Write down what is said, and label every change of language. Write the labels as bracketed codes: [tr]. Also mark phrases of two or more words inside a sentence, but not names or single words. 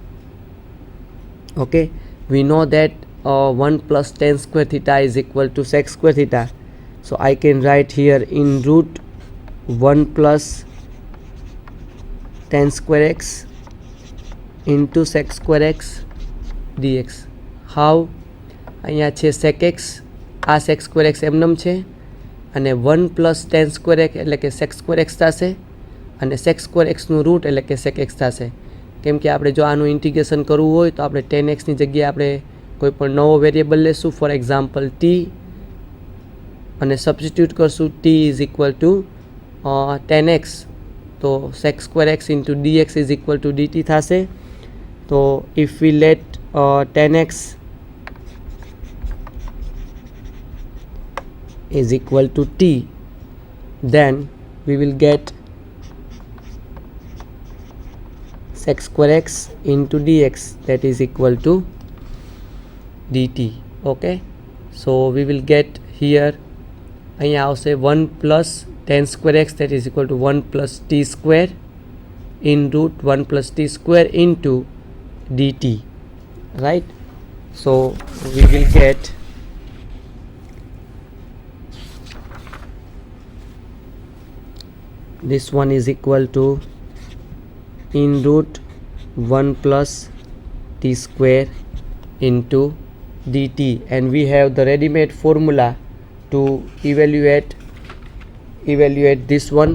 [en] Okay, we know that 1 plus tan square theta is equal to sec square theta. So I can write here in root 1 plus tan square x into sec square x dx. How? [gu] અહીંયા છે [en] sec x, [gu] આ [en] sec square x [gu] એમનેમ છે, અને [en] 1 plus tan square x [gu] એટલે કે [en] sec square x [gu] થશે, અને [en] sec square x [gu] નું રૂટ એટલે કે [en] sec x [gu] થશે. કેમ કે આપણે જો આનું ઇન્ટિગ્રેશન કરવું હોય તો આપણે [en] tan x [gu] ની જગ્યાએ આપણે કોઈ પણ નવો વેરિયેબલ લેશું, [en] for example [gu] t, અને સબસ્ટિટ્યુટ કરશું [en] t is equal to tan x, [gu] તો [en] sec square x into dx is equal to dt [gu] થશે. તો [en] if we let tan x is equal to t, then we will get sec square x into dx that is equal to dt. Okay, so we will get here [gu] અહીંયા આવશે [en] 1 plus tan square x that is equal to 1 plus t square in root 1 plus t square into dt, right? So we will get this one is equal to in root 1 plus t square into dt, and we have the ready-made formula to evaluate this one.